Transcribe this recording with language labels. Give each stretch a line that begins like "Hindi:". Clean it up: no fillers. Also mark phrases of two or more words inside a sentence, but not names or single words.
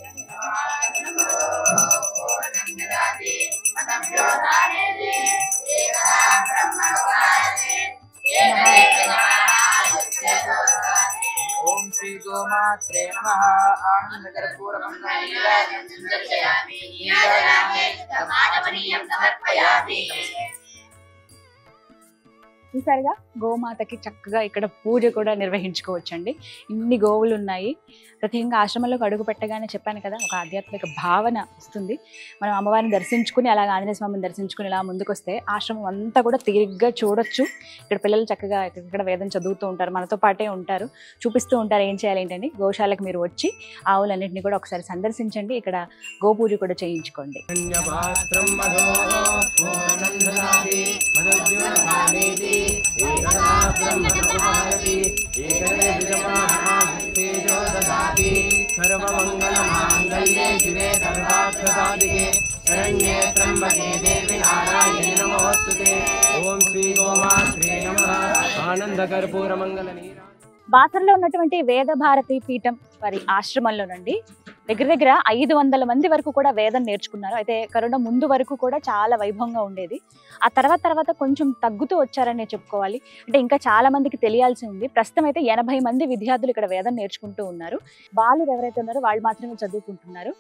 Sanskrit: ओम श्री गोमात्रे नमः आनंदकर्पूरमंगलम् दर्शयामि नीराजनामे समानमनीयं समर्पयामि।
Telugu: చూసారుగా గోమాతకి చక్కగా ఇక్కడ పూజ కూడా నిర్వహించుకోవచ్చండి. ఇన్ని గోవులు ఉన్నాయి. ప్రత్యేకంగా ఆశ్రమంలోకి అడుగు పెట్టగానే చెప్పాను కదా, ఒక ఆధ్యాత్మిక భావన వస్తుంది. మనం అమ్మవారిని దర్శించుకుని అలాగే ఆంజనేయ స్వామిని దర్శించుకుని ఇలా ముందుకు వస్తే ఆశ్రమం అంతా కూడా తీరిగ్గా చూడొచ్చు. ఇక్కడ పిల్లలు చక్కగా ఇక్కడ వేదం చదువుతూ ఉంటారు, మనతో పాటే ఉంటారు, చూపిస్తూ ఉంటారు ఏం చేయాలి ఏంటండి. గోశాలకు మీరు వచ్చి ఆవులన్నింటినీ కూడా ఒకసారి సందర్శించండి, ఇక్కడ గోపూజ కూడా చేయించుకోండి.
Sanskrit: सर्वमंगलमांगल्ये शिवे सर्वार्थसाधिके शरण्ये त्र्यंबके देवी नारायणि नमोस्तुते। ओम श्री गोमात्रे नमः आनंदकर्पूरमंगलनीरा।
Telugu: బాసరలో ఉన్నటువంటి వేద భారతి పీఠం వారి ఆశ్రమంలోనండి దగ్గర దగ్గర 500 మంది వరకు కూడా వేదం నేర్చుకున్నారు. అయితే కరోనా ముందు వరకు కూడా చాలా వైభవంగా ఉండేది. ఆ తర్వాత కొంచెం తగ్గుతూ వచ్చారనే చెప్పుకోవాలి. అంటే ఇంకా చాలా మందికి తెలియాల్సి ఉంది. ప్రస్తుతం అయితే 80 మంది విద్యార్థులు ఇక్కడ వేదం నేర్చుకుంటూ ఉన్నారు. బాలురు ఎవరైతే ఉన్నారో వాళ్ళు మాత్రమే చదువుకుంటున్నారు.